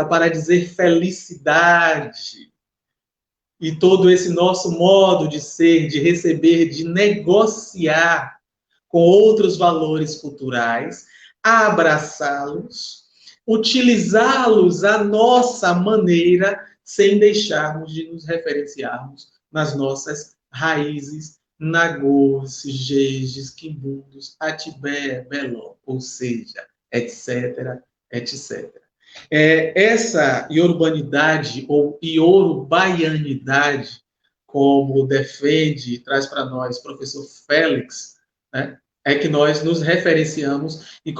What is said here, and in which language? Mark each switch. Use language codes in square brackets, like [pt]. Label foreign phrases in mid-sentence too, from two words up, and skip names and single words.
[pt] para dizer felicidade, e todo esse nosso modo de ser, de receber, de negociar com outros valores culturais, abraçá-los, utilizá-los à nossa maneira, sem deixarmos de nos referenciarmos nas nossas raízes nagôs, jejes, quimbundos, atibé, beló, ou seja, etc., etc. Essa iorubanidade ou iorubaianidade como defende e traz para nós o professor Félix, né, é que nós nos referenciamos e